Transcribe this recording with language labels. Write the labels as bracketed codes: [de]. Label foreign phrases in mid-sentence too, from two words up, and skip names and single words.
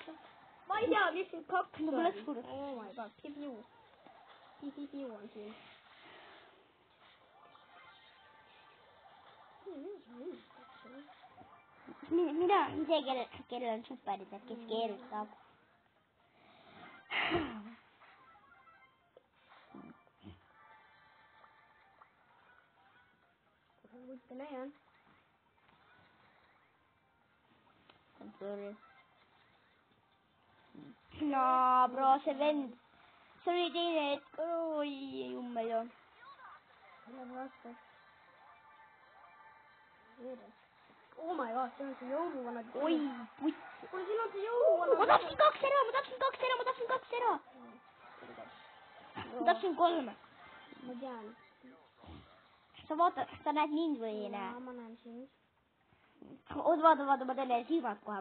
[et] Ma ei tea, mis siin kaks Mul läks kurb. [en] Oh my god, [et] piu. Piu on siin. Mida? See, kellel on superid, et kes keerutab. Võite näha. Sorry. No, bro, see vend. See oli teine hetk. Oi, jummel ju. Läheb vastu. [en] Oh my god, [et] see on see jõuluvanad. Oi, putt. Kuule, siin on see jõuluvanad. Ma tapsin kaks ära. Ma tapsin 3. Ma tean. Sa vaata, sa näed mind või ei näe? Jaa, ma näen sind. Oot, vaata, ma teen teile silmad kohe.